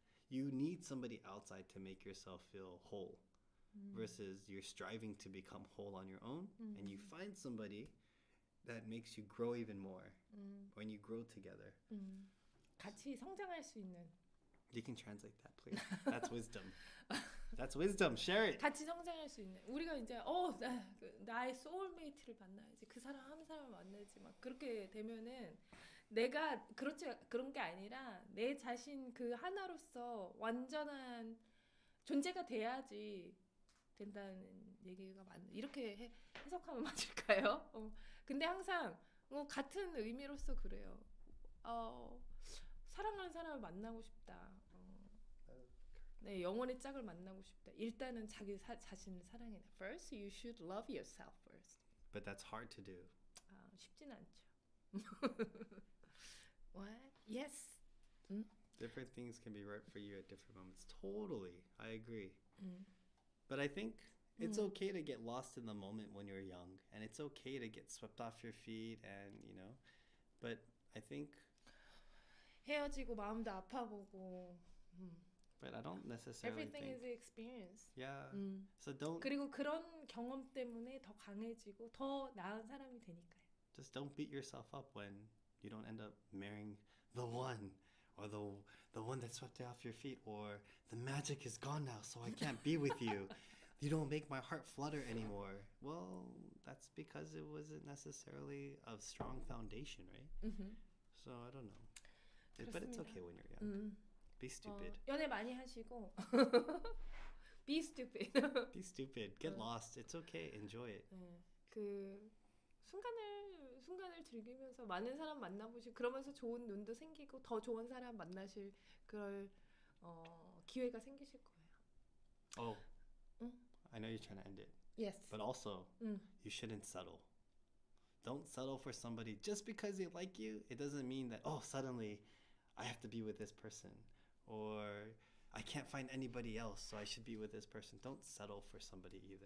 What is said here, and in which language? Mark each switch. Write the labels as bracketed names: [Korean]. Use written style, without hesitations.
[English] You need somebody outside to make yourself feel whole, versus you're striving to become whole on your own, and you find somebody that makes you grow even more when you grow together. [Korean] 같이 성장할 수 있는. [English] You can translate that, please. That's wisdom. That's wisdom. Share it. [Korean] 같이 성장할 수 있는. 우리가 이제 나의 소울메이트를 만나야지. 그 사람 한 사람을 만나야지. 막 그렇게 되면은 내가 그런 게 아니라 내 자신 그 하나로서 완전한 존재가 돼야지 된다는 얘기가 맞네. 이렇게 해석하면 맞을까요? 근데 항상 같은 의미로서 그래요. 사랑하는 사람을 만나고 싶다. 네, 영혼의 짝을 만나고 싶다. 일단은 자기 자신을 사랑해. [English] First, you should love yourself first. But that's hard to do. [Korean] 쉽진 않죠. [English] What? Yes. Different things can be right for you at different moments. Totally. I agree. But I think it's okay to get lost in the moment when you're young. And it's okay to get swept off your feet and, But I think... [Korean] 헤어지고 마음도 아파보고. [English] But I don't necessarily Everything think... is an experience. Yeah. So don't... [Korean] 그리고 그런 경험 때문에 더 강해지고 더 나은 사람이 되니까요. [English] Just don't beat yourself up when you don't end up marrying the one, or the one that swept you off your feet, or the magic is gone now, so I can't be with you. You don't make my heart flutter anymore. Well, that's because it wasn't necessarily a strong foundation, right? So I don't know. But it's okay when you're young. Be stupid. [Korean] 연애 많이 하시고. [English] Be stupid. Be stupid. Get lost. It's okay. Enjoy it. [Korean] 그 순간을 즐기면서 많은 사람 만나보시고 그러면서 좋은 눈도 생기고 더 좋은 사람 만나실 그럴 기회가 생기실 거예요. [English] I know you're trying to end it. Yes. But also, you shouldn't settle. Don't settle for somebody just because they like you. It doesn't mean that, suddenly I have to be with this person, or I can't find anybody else, so I should be with this person. Don't settle for somebody either.